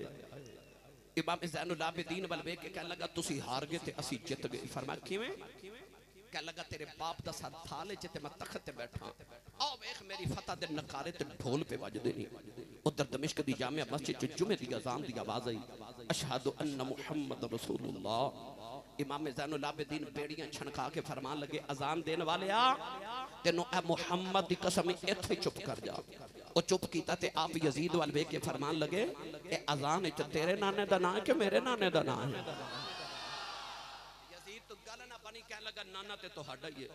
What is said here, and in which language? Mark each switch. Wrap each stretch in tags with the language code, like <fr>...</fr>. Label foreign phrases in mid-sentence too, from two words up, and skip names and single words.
<pa>امام زین العابدین ول ویکھ کے کہن لگا تسی ہار گئے تے اسی جت گئے. فرمایا کویں? کہہ لگا تیرے باپ دا سر تھالے چ تے میں تخت تے بیٹھا، آؤ ویکھ میری فتح دے نقارے تے ڈھول پے وجدے نہیں. ادھر دمشق دی جامع مسجد چ جمعے دی اذان دی آواز آئی,</pa> <ar>أشهد أن محمد رسول الله.</ar> <pa>امام زین العابدین بیڑیاں چھنکا کے فرمان لگے اذان دین والے آ تینوں اے محمد دی قسم اتھے چپ کر جا. او چپ کیتا تے آپ یزید وال ویکھ کے فرمان لگے اے اذان چ تیرے نانے دا نام ہے کہ میرے نانے دا نام ہے? یزید تو گل نہ بنی، کہہ لگا نانا تے تہاڈا ہی ہے.</pa>